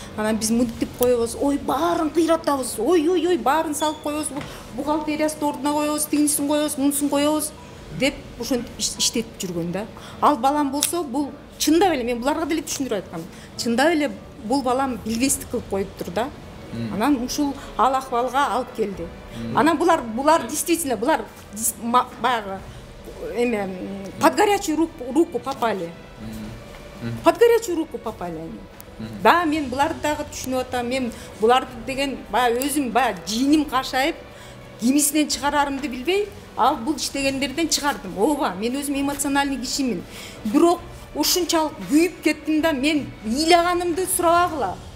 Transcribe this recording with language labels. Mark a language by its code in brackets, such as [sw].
[ky] Анан биз мынтип коебуз, ой баарын кыйратабыз, ой баарын салып коебуз, бухгалтериясын ордуна коебуз, тигинисин коебуз, мунусун коебуз деп ошентип иштетип жүргөн да. Ал балам болсо, бул чындап эле мен буларга деле түшүндүрүп айткам. Чындап эле бул балам билбестик кылып коюптур да. Анан ушул ал акыбалга алып келди. Анан булар действительно булар баягы эме под горячую руку попали. [ru] Под горячую руку попали они. [ky] Да, мен буларды дагы түшүнүп атам. Мен буларды деген баягы өзүм баягы жийиним кашайып, кимисинен чыгарарымды билбей, ал бул иштегендерден чыгардым. Ооба, мен өзүм эмоциональный кишимин. Бирок ушунчалык күйүп кеттим да, мен ыйлаганымды сурабагыла.